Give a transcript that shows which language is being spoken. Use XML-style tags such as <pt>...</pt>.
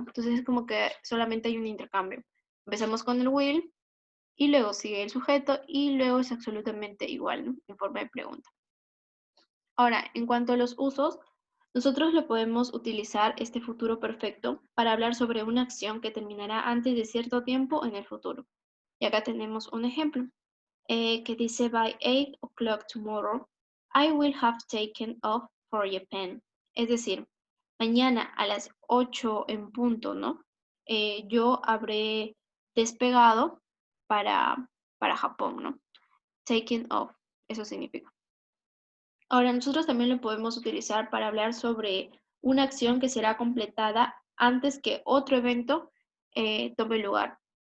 <es>Entonces es como que solamente hay un intercambio. Empezamos con el will y luego sigue el sujeto y luego es absolutamente igual, ¿no? En forma de pregunta. Ahora, en cuanto a los usos, nosotros lo podemos utilizar este futuro perfecto para hablar sobre una acción que terminará antes de cierto tiempo en el futuro. Y acá tenemos un ejemplo. Que dice</es> <en>by 8 o'clock tomorrow, I will have taken off for Japan.</en> <es>Es decir, mañana a las 8 en punto, ¿no? Yo habré despegado para Japón, ¿no? Taken off, eso significa. Ahora, nosotros también lo podemos utilizar para hablar sobre una acción que será completada antes que otro evento tome lugar.</es>